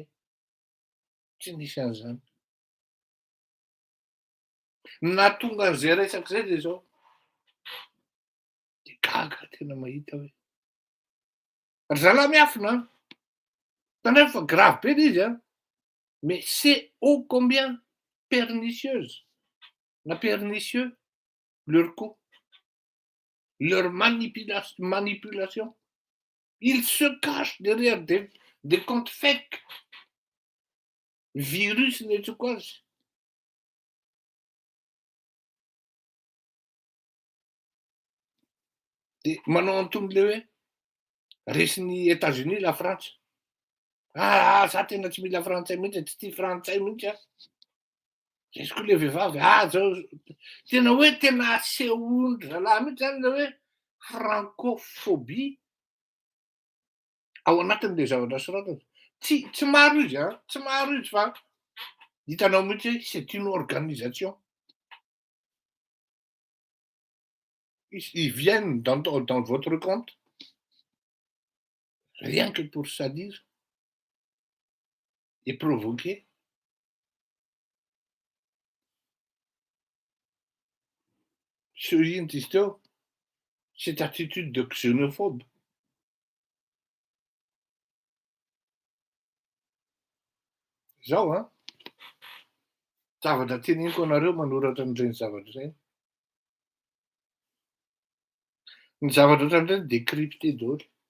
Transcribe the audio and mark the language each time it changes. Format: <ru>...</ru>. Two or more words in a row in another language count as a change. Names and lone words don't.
<mg>Tsy nisy an'izany. Na tonga an'izay resaka izay dia izao dia gaga tena mahita hoe ry zalahy miafina, tandremo fa grave be ilay izy,</mg> <fr>mais c'est ô combien pernicieuse na pernicieux leur coup, leur manipulation. Ils se cachent derrière des comptes fake.</fr> <mg>Virus ny antsoiko azy. Dia manao an'itony le hoe resin'ny États-Unis la Frantsa. Za tena tsy mila frantsay mihitsy, tsy tia frantsay mihitsy aho. Izy koa le vehivavy, zao tena hoe tena asehon'ny zalahy mihitsy zany le hoe francophobie ao anatin'le zavatra soratana. Tsy maro izy, tsy maro izy fa hitanao mihitsy hoe</mg> <fr>c'est une organisation. Ils viennent dans votre compte rien que pour salir et provoquer. Cette attitude de xénophobe.</fr> <mg>Zao zavatra teneniko anareo manoratra an'ireny zavatra ireny. Ny zavatra ohatran'ireny décrypté daholo.</mg>